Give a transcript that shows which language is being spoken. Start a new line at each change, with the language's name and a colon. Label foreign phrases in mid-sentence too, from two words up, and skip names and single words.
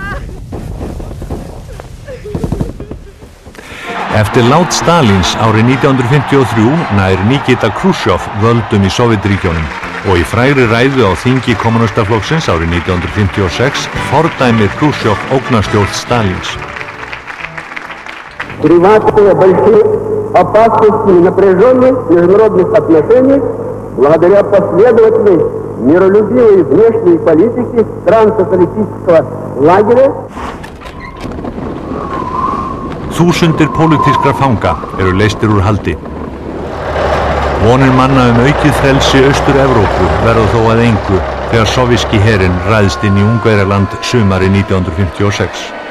Icelandic: Eftir lát Stalins árið 1953 nær Nikita Khrushchev völdum í Sovétríkjunum og í frægri ræðu á þingi kommúnistaflokksins árið 1956 fordæmir Khrushchev ógnarstjórn Stalins.
Russian: Чреватые большие опасностями напряженных международных отношений благодаря последовательной миролюбивой внешней политике стран социалистического лагеря.
Icelandic: Þúsundir pólitískra fanga eru leystir úr haldi. Vonir manna aukið frelsi Austur-Evrópu verða þó að engu þegar sovéski herinn ræðst inn í Ungverjaland sumarið 1956.